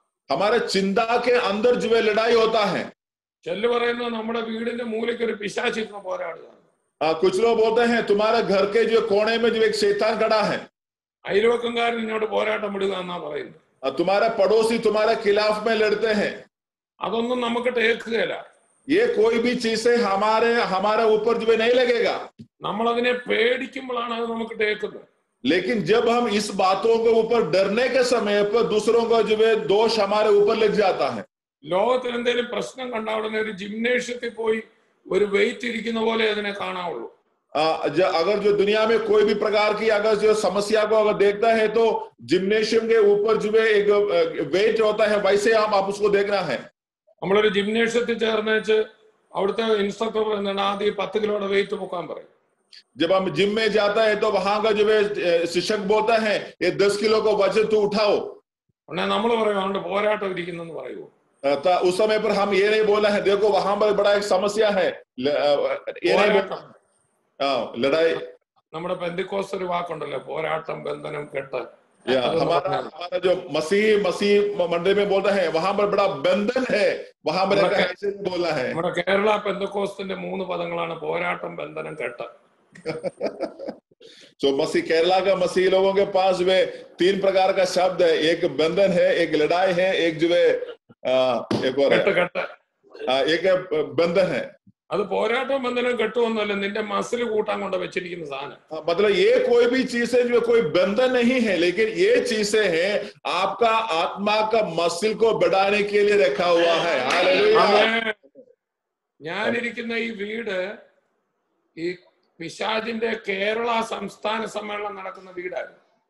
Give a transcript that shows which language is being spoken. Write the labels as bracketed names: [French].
[Hindi] हमारे चिंता के अंदर जो है लड़ाई होता है। [Malayalam] ചെല്ലു പറയുന്നത് നമ്മുടെ വീടിന്റെ മൂലയ്ക്ക് ഒരു പിശാചിരുന്ന് പോരാടുക. [Hindi] कुछ लोग बोलते हैं तुम्हारे घर के जो कोने में जो एक शैतान खड़ा है। [Malayalam] അയൽവക്കംകാരൻ ഇങ്ങോട്ട് പോരാട്ടം വിടുക എന്നാ പറയുന്നത്. [Hindi] तुम्हारे पड़ोसी तुम्हारे खिलाफ में लड़ते हैं। [Malayalam] അതൊന്നും നമുക്ക് ടേക്കുകയില്ല. [Hindi] ये कोई भी चीज से हमारे ऊपर जो है नहीं लगेगा। [Malayalam] നമ്മൾ അതിനെ പേടിക്കുമ്പോഴാണ് അത് നമുക്ക് ടേക്കുന്നത്. [Hindi] लेकिन जब हम इस बातों के ऊपर डरने के समय पर दूसरों का जो है दोष हमारे ऊपर लग जाता है। [Malayalam] ലോകത്തിൽ എന്തെങ്കിലും പ്രശ്നം കണ്ട ഉടനെ ഒരു ജിംനേഷ്യത്തിൽ പോയി ഒരു വെയിറ്റ് ഇരിക്കുന്ന പോലെ അതിനെ കാണാവുള്ളൂ. [Hindi] अगर जो दुनिया में कोई भी प्रकार की अगर जो समस्या को अगर देखता है तो जिम्नेशियम के ऊपर जो है एक वेट होता है, वैसे आप उसको देखना है। [Malayalam] നമ്മളൊരു ജിംനേഷ്യത്തിൽ ചേർന്നേച്ച് അവിടുത്തെ ഇൻസ്ട്രക്ടർ പറയുന്നത് ആദ്യം 10 കിലോയുടെ വെയിറ്റ് പൊക്കാൻ പറയും. [Hindi] जब हम जिम में जाता है तो वहां का जो है शिक्षक बोलता है ये 10 किलो को वजन तो उठाओ। [Malayalam] നമ്മൾ പറയും അതുകൊണ്ട് പോരാട്ടം ഇരിക്കുന്നെന്ന് പറയുമോ? [Hindi] उस समय पर हम ये नहीं बोला है देखो वहां पर बड़ा एक समस्या है, ये नहीं बोला। लड़ाई [Malayalam] നമ്മുടെ പെന്തിക്കോസ്ത് ഒരു വാക്കുണ്ടല്ലോ, പോരാട്ടം ബന്ധനം കെട്ട്. [Hindi] हमारा जो मसीह मंडली में बोलता है वहां पर बड़ा बंधन है, वहां पर ऐसे बोला है। [Malayalam] നമ്മുടെ കേരള പെന്തക്കോസ്തിന്റെ 3 പദങ്ങളാണ് പോരാട്ടം ബന്ധനം കെട്ട്. [Hindi] तो मसीह केरला का मसीह लोगों के पास वे 3 प्रकार का शब्द है, एक बंधन है, एक लड़ाई है, एक जो है एक और एक बंधन है। [Malayalam] അത് പോരാട്ടം ബന്ധനം കെട്ടുമൊന്നുമല്ല, നിന്റെ മസിൽ കൂട്ടാൻ കൊണ്ട് വെച്ചിരിക്കുന്ന സാധനം. [Hindi] मतलब ये कोई भी चीज है जो कोई बंधन नहीं है, लेकिन ये चीजें हैं आपका आत्मा का मसिल को बढ़ाने के लिए रखा हुआ है। हालेलुया। [Malayalam] ഞാനിരിക്കുന്ന ഈ വീട് ഈ പിശാചിന്റെ കേരള സംസ്ഥാന സമ്മേളനം നടക്കുന്ന വീടായിരുന്നു.